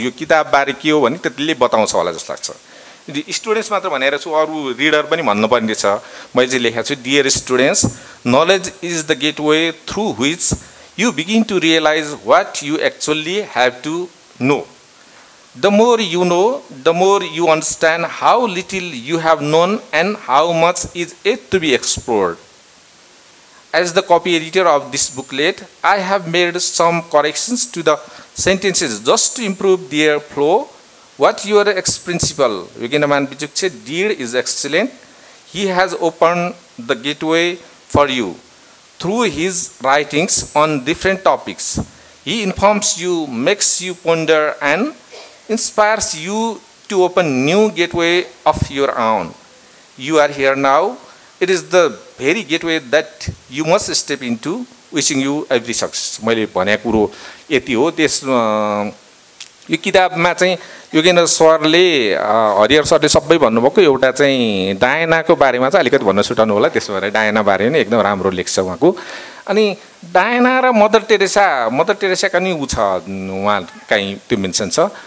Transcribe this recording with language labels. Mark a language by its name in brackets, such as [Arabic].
[Nepali] यो किताबबारे के हो भने त्यसले बताउँछ होला जस्तो लाग्छ। स्टुडेन्ट्स मात्र भनेर छु, अरू रिडर पनि भन्नुपर्ने छ। मैले चाहिँ लेखेको छु, [English] Dear students, knowledge is the gateway through which you begin to realize what you actually have to know. The more you know, the more you understand how little you have known and how much is yet to be explored. As the copy editor of this booklet, I have made some corrections to the sentences just to improve their flow. What your ex-principal, Vigenaman Bichukche, did is excellent. He has opened the gateway for you through his writings on different topics. He informs you, makes you ponder, and inspires you to open new gateway of your own. You are here now. It is the very gateway that you must step into. Wishing you every success. [Nepali] मैले भनेको कुरो यति हो। त्यस यो किताबमा चाहिँ योगेन्द्र सरले हरिहर सरले सबै भन्नुभएको एउटा चाहिँ डायनाको बारेमा चाहिँ अलिकति भन्न छुटाउनु होला। त्यसो भएर डायना बारे नै एकदम राम्रो लेख्छ उहाँको। अनि डायना र मदर टेरेसा नि ऊ छ, उहाँ कहीँ त्यो मेन्सन छ।